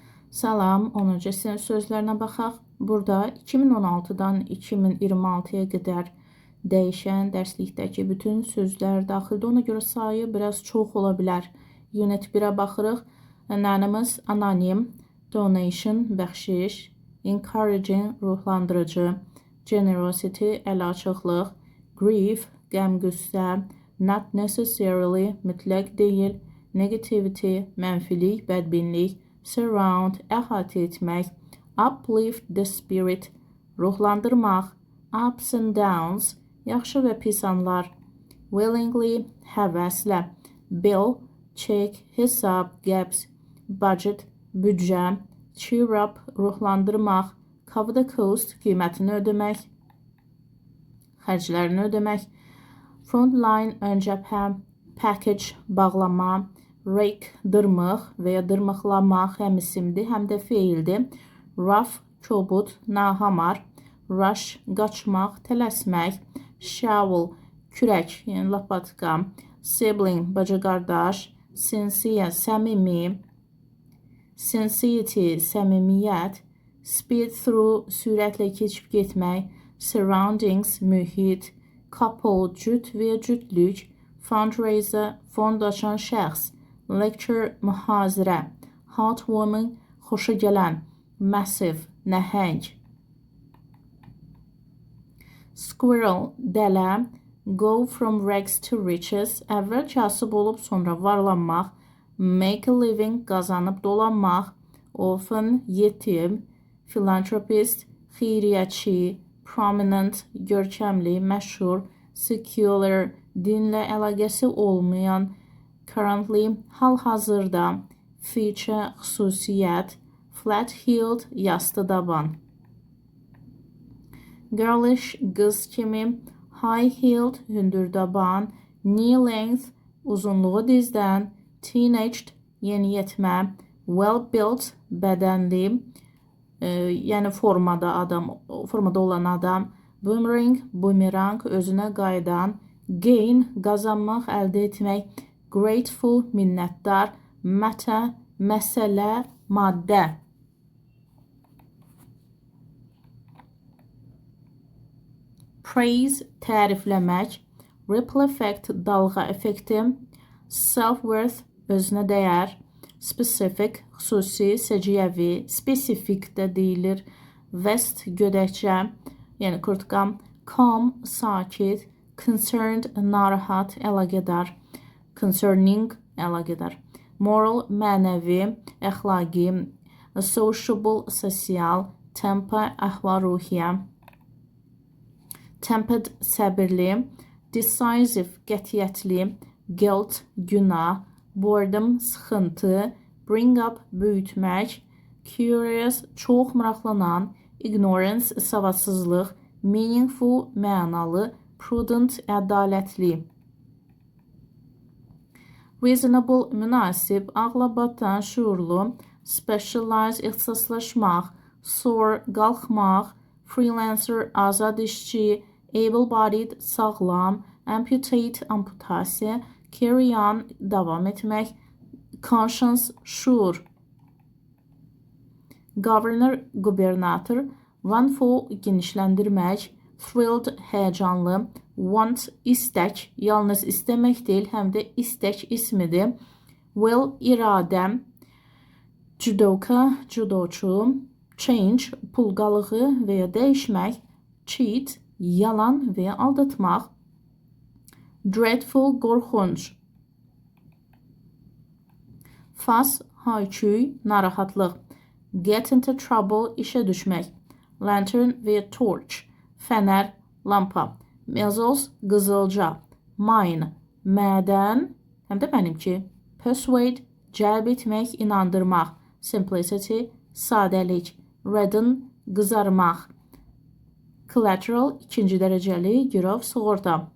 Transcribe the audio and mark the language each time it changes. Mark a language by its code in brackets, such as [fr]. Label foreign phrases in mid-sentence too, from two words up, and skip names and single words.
[az] Salam, 10-cu sinif sözlərinə baxaq. Burada 2016-dan 2026-ya qədər dəyişən dərslikdəki bütün sözlər daxildə. Ona görə sayı biraz çox ola bilər. Unit 1-ə baxırıq. Anonymous, anonim, donation, bəxşiş, encouraging, ruhlandırıcı, generosity, əlaçıqlıq, grief, qəm-qüssə, [en] not necessarily, [az] mütləq deyil, negativity, mənfilik, bədbinlik, surround, əhatə etmək, [en] uplift the spirit, ruhlandırmaq, ups and downs, [az] yaxşı və pis anlar, willingly, həvəslə, bill, check, hesab, [en] gaps, budget, büdcə, cheer up, ruhlandırmaq, cover the cost, [az] qiymətini ödəmək, xərclərini ödəmək, [en] front line, [az] ön cəbhə, package, bağlama, rake, dırmıq və ya dırmıqlamaq həm isimdir, həm də feildir. Rough, kobud, nahamar, rush, qaçmaq, tələsmək, shovel, kürək, yəni lapatka, sibling, bacı qardaş, sincere, səmimi, sincerity, səmimiyyət, [en] speed through, [az] sürətlə keçib getmək, surroundings, mühit, couple, cüt və ya cütlük, fundraiser, fond açan şəxs, lecture, mühazirə, [en] hot woman, [az] xoşa gələn, massive, nəhəng, squirrel, dələ, [en] go from rags to riches, [az] əvvəl kasıb olub sonra varlanmaq, [en] make a living, [az] qazanıb dolanmaq, orphan, yetim, philanthropist, xeyriyyətçi, prominent, görkəmli, məşhur, secular, dinlə əlaqəsi olmayan, currently, hal-hazırda, feature, xüsusiyyət, flat-heeled, yastı daban. Girlish, qız kimi, high-heeled, hündür daban, knee-length, uzunluğu dizdən, teenaged, yeniyetmə, [en] well-built, [az] bədənli, yəni formada olan adam, boomerang, bumerang, özünə qayıdan, gain, qazanmaq, əldə etmək, grateful, minnətdar, matter, məsələ, maddə. Praise, tərifləmək, [en] ripple effect, [az] dalğa effekti, [en] self-worth, [az] özünə dəyər, specific, xüsusi, səciyyəvi, spesifik də deyilir, vest, gödəkçə, yəni kurtka, calm, sakit, concerned, narahat, əlaqədar, concerning, əlaqədar, moral, mənəvi, əxlaqi, sociable, sosial, temper, əhval-ruhiyyə, tempered, səbirli, decisive, qətiyyətli, guilt, günah, boredom, sıxıntı, [en] bring up, [az] böyütmək, curious, çox maraqlanan, ignorance, savadsızlıq, meaningful, mənalı, prudent, ədalətli. Reasonable, münasib, ağla batan, şuurlu, specialize, ixtisaslaşmaq, soar, qalxmaq, freelancer, azad işçi, able-bodied, sağlam, amputate, amputasiya, [en] carry on, [az] davam etmək, conscience, şuur. [en] Governor, gubernator, run for, [az] genişləndirmək, thrilled, həyəcanlı, want, istək, yalnız istəmək deyil, həm də istək ismidir, will, iradə, judoka, judoçu, change, pul qalığı və ya dəyişmək, cheat, yalan və ya aldatmaq, dreadful, qorxunc, fuss, hayküy, narahatlıq, [en] get into trouble, [az] işə düşmək, lantern və ya torch, fənər, lampa, measles, qızılca, mine, mədən, həm də mənimki, persuade, cəlb etmək, inandırmaq, simplicity, sadəlik, redden, qızarmaq, collateral, ikinci dərəcəli, girov, sığorta,